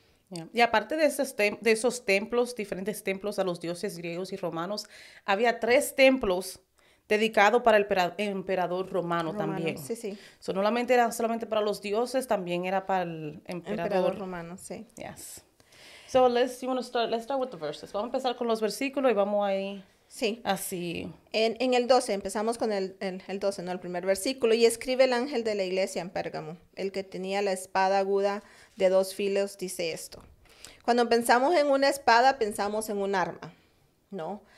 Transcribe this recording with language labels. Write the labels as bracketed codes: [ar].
[es] Yeah. Y aparte de esos templos, diferentes templos a los dioses griegos y romanos, había 3 templos dedicados para el emperador romano también. Sí, sí. No era solamente para los dioses, también era para el emperador romano, sí. [en] Yes. So let's start with the verses. [es] Vamos a empezar con los versículos y vamos ahí. Sí. Así. En el 12, empezamos con el 12, ¿no? El primer versículo. Y escribe el ángel de la iglesia en Pérgamo, el que tenía la espada aguda de 2 filos, dice esto. Cuando pensamos en una espada, pensamos en un arma, ¿no?